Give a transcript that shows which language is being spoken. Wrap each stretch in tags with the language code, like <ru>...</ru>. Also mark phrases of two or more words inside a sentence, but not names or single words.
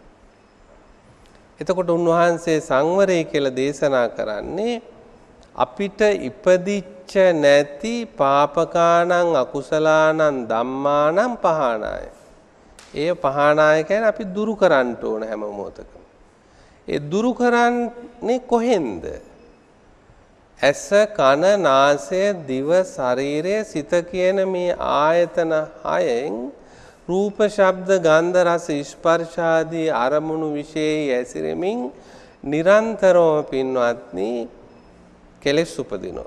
<si>එතකොට උන්වහන්සේ සංවරය කියලා දේශනා කරන්නේ අපිට ඉපදිච්ච නැති</si> <pi>පාපකානං අකුසලානං ධම්මානං පහානාය.</pi> <si>ඒ පහානාය කියන්නේ අපි දුරු කරන්න ඕන හැම මොහොතකම. ඒ දුරු කරන්නේ කොහෙන්ද? ඇස කන නාසය දිව ශරීරය සිත කියන මේ ආයතන හයෙන් රූප ශබ්ද ගන්ධ රස ස්පර්ශ ආදී අරමුණු විශේෂයි ඇසිරෙමින් නිරන්තරව පින්වත්නි කෙලෙස් උපදිනවා.</si>